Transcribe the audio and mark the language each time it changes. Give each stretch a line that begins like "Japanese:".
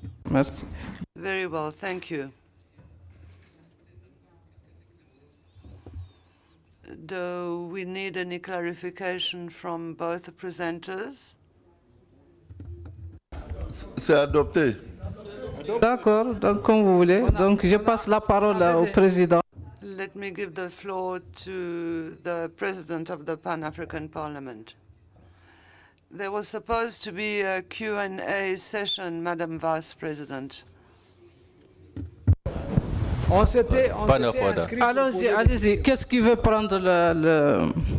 French: Merci.
English: Very well, thank you. Do we need any clarification from both the presenters?
French: C'est adopté. D'accord, donc comme vous voulez. Donc je passe la parole au président.
English: Let me give the floor to the President of the Pan-African Parliament. There was supposed to be a Q&A session, Madam Vice President. Point of order.
French: Allons-y, allez-y. Qu'est-ce qui veut prendre le...